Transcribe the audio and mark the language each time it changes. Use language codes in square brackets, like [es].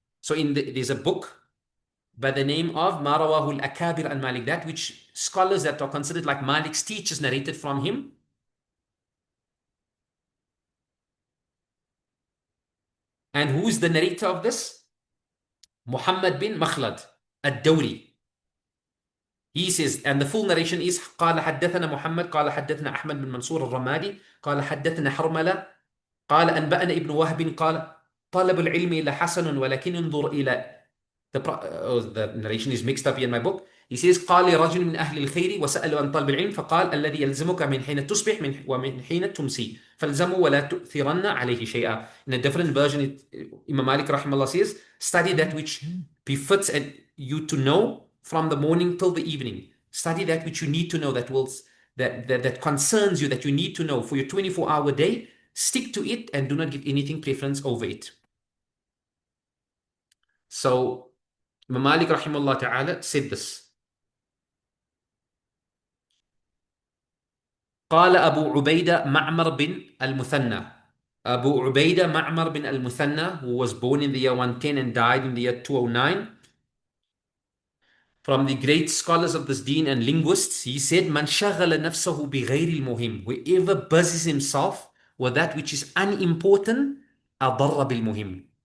[en] So there's a book by the name of [ar] ما رواه الأكابر عن [en] Malik, that which scholars that are considered like Malik's teachers narrated from him. And who is the narrator of this? Muhammad bin Makhlad ad-Dawri. He says, and the full narration is [ar] قال حدثنا محمد قال حدثنا أحمد بن منصور الرمادي قال حدثنا حرملة قال أنبأنا ابن وهب قال طلب العلم لحسن ولكن انظر إلى [en] the narration is mixed up here in my book. He says [ar] قال رجل من أهل الخير وسأل عن طلب العلم فقال الذي يلزمك من حين تصبح ومن حين تمسي فالزمه ولا تؤثرن عليه شيئا. [en] In a different version, Imam Malik rahimahullah says, study that which befits you to know from the morning till the evening. Study that which you need to know, that concerns you, that you need to know for your 24-hour day. Stick to it and do not give anything preference over it. So Imam Malik rahimahullah ta'ala said this. [ar] قال أبو عبيدة معمر بن المثنى. [en] Abu Ubaidah Ma'mar bin al-Muthanna, who was born in the year 110 and died in the year 209, from the great scholars of this deen and linguists, he said, [ar] Man shaghala nafsahu bi ghayri al-muhim. [en] Whoever busies himself with that which is unimportant, [ar] adarra bil muhim.